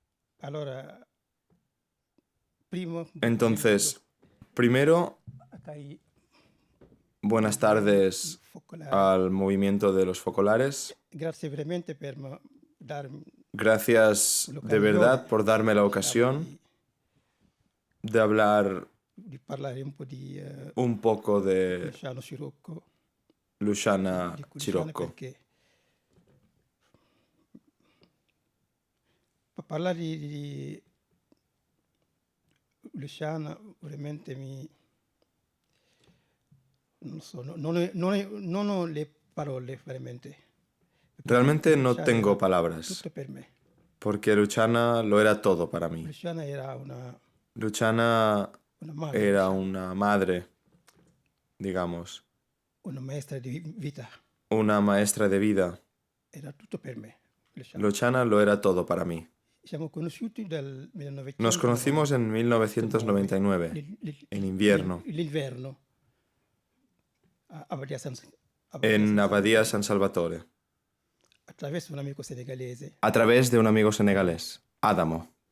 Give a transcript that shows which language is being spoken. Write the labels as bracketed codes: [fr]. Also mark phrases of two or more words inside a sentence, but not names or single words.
[es] Entonces, primero, buenas tardes al movimiento de los focolares. Gracias de verdad por darme la ocasión de hablar un poco de Luciana Scirocco. [it] Per parlare di Luciana veramente non ho le parole veramente. [es] Realmente no tengo palabras, porque Luciana lo era todo para mí. Luciana era una madre, digamos. [it] Una maestra di vita. [es] Una maestra de vida. [it] Era tutto per me. [es] Luciana lo era todo para mí. Nos conocimos en 1999, en invierno, en Abadía San Salvatore, a través de un amigo senegalés, Adamo.